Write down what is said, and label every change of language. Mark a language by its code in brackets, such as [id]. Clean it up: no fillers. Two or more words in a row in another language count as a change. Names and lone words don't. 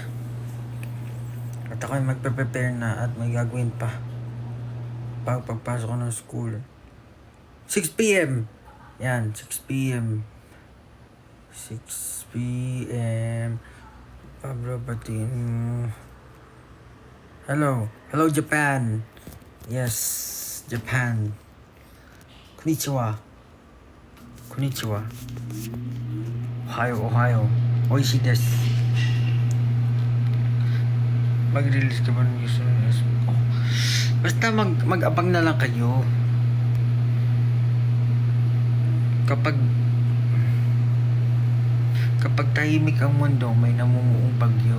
[tl] At ako'y magpe-prepare na at may gagawin pa. Pagpasok ko ng school. 6 p.m. Yan, 6 p.m. 6 p.m. [en] Pablo Patino. Hello. Hello, Japan. Yes, Japan. [ja] Konnichiwa. Ohio. 美味しいです. [tl] Mag-release ka ba ng news ng Facebook ko? Basta mag-abang na lang kayo. Kapag tahimik ang mundo, may namumuong bagyo.